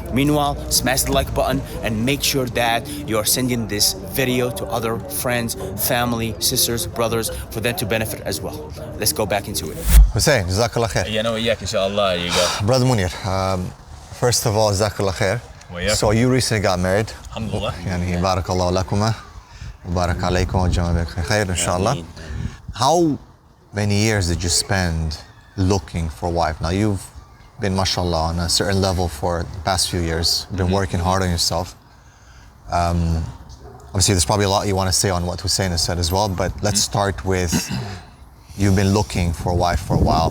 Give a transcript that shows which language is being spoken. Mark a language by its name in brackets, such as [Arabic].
[English] Meanwhile, smash the like button and make sure that you are sending this video to other friends, family, sisters, brothers, for them to benefit as well. Let's go back into it. Hussein, Jazakallah khair. [Arabic] وإياك إن شاء الله. [English] You go. Brother Munir, first of all, Jazakallah khair. [Arabic] وإياك. [English] So you recently got married. Alhamdulillah. [Arabic] يعني بارك الله لكما وبارك عليكم وجمع بك خير إن شاء الله. [English] How many years did you spend looking for a wife? Now you've been, mashallah, on a certain level for the past few years. You've been working hard on yourself. Obviously, there's probably a lot you want to say on what Hussein has said as well, but let's start with, you've been looking for a wife for a while.